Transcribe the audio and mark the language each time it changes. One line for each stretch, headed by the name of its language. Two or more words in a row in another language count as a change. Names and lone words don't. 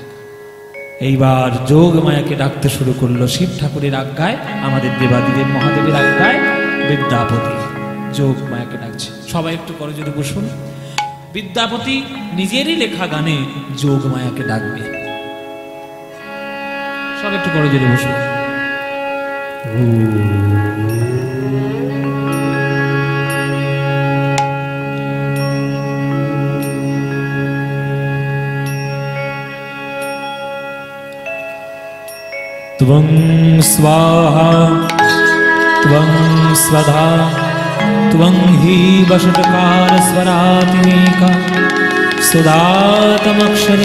Bangla: এইবার যোগ মায়াকে ডাকতে শুরু করলো শিব ঠাকুরের আজ্ঞায়, আমাদের দেবাদিদেব মহাদেবের আজ্ঞায় বিদ্যাপতি যোগ মায়াকে ডাকছে। সবাই একটু করে যদি বসুন। বিদ্যাপতি নিজেরই লেখা গানে যোগ মায়াকে ডাকবে। সব একটু করে যদি বসুন।
Sanskrit: त्वं स्वाहा त्वं स्वधा त्वं हि वषट्कार स्वरात्मिका सुदातमक्षरे